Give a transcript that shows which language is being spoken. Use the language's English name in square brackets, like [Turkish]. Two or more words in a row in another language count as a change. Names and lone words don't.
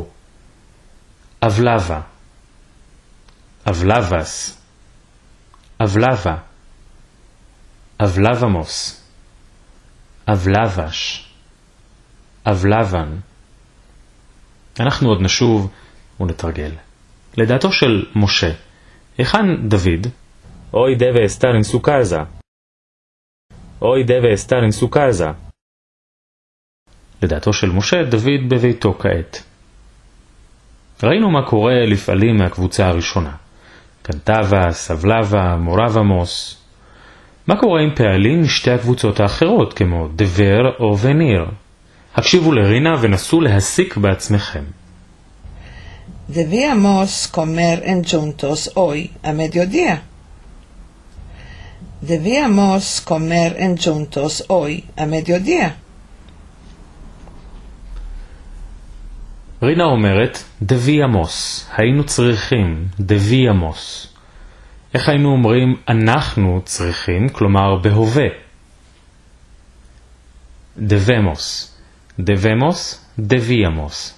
[Spanish] hablaba, hablabas, hablaba, hablábamos, hablabais, hablaban. [Hebrew] אנחנו עוד נשוב ונתרגל. לדעתו של משה, היכן דוד? [Spanish] Hoy debe estar en su casa. Hoy debe estar en su casa. [Hebrew] לדעתו של משה, דוד בביתו כעת. ראינו מה קורה לפעלים מהקבוצה הראשונה. [Spanish] cantaba, hablaba, morábamos. [Hebrew] מה קורה עם פעלים משתי הקבוצות האחרות, כמו דבר או וניר? הקשיבו לרינה ונסו להסיק בעצמכם. [Spanish] Debíamos comer juntos hoy a mediodía. Debíamos comer en juntos hoy a mediodía. [Hebrew] רינה אומרת, דביאמוס, היינו צריכים, דביאמוס. איך היינו אומרים, אנחנו צריכים, כלומר בהווה? [Spanish] debemos, debemos, debíamos.